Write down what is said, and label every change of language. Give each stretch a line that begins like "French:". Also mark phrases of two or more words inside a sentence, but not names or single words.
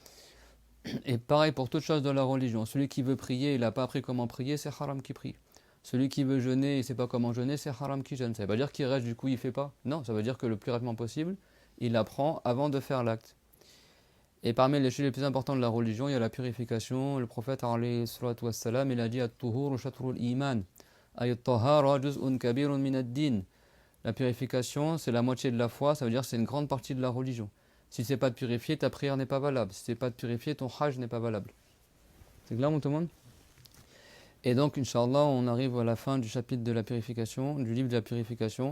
French: Et pareil pour toute chose de la religion. Celui qui veut prier, il n'a pas appris comment prier, c'est haram qui prie. Celui qui veut jeûner, il ne sait pas comment jeûner, c'est haram qui jeûne. Ça ne veut pas dire qu'il reste, du coup il ne fait pas. Non, ça veut dire que le plus rapidement possible, il apprend avant de faire l'acte. Et parmi les choses les plus importantes de la religion, il y a la purification. Le prophète,
Arabic: عليه الصلاة والسلام,
French: il a dit
Arabic: الطهور شطر الإيمان. أي الطهارة جزء كبير من الدين.
French: La purification, c'est la moitié de la foi, ça veut dire que c'est une grande partie de la religion. Si c'est pas de purifier, ta prière n'est pas valable. Si c'est pas de purifier, ton hajj n'est pas valable. C'est clair, mon tout le monde? Et donc, Inch'Allah, on arrive à la fin du chapitre de la purification, du livre de la purification.